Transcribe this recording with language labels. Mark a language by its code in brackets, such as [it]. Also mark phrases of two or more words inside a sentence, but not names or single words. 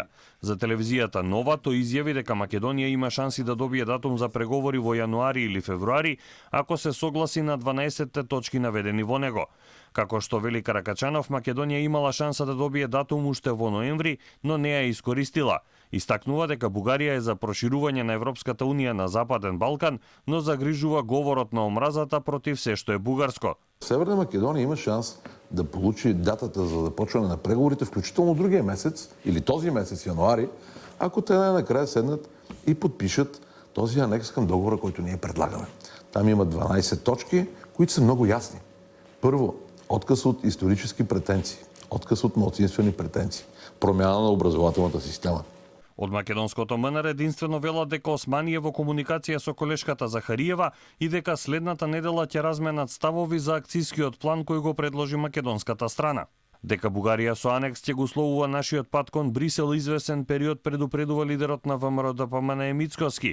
[mk] За телевизијата Нова тој изјави дека Македонија има шанси да добие датум за преговори во јануари или февруари, ако се согласи на 12 точки наведени во него. Како што вели Каракачанов, Македонија имала шанса да добие датум уште во ноември, но не ја искористила. Истакнува дека Бугарија е за проширување на Европската унија на Западен Балкан, но загрижува говорот на омразата против се што е бугарско. [bg] Северна Македонија има шанс да получи датата за започване на преговорите, включително другия месец или този месец, януари, ако те накрая седнат и подпишат този анекс към договора, който ние предлагаме. Там има 12 точки, които са много ясни. Първо, отказ от исторически претенции, отказ от малцинствени претенции, промяна на образователната система. [mk] Од македонското МНР единствено велат дека Османи е во комуникација со колешката Захариева и дека следната недела ќе разменат ставови за акцијскиот план кој го предложи македонската страна. Дека Бугарија со анекс ќе го условува нашиот пат кон Брисел извесен период предупредува лидерот на ВМРО-ДПМН Мицкоски.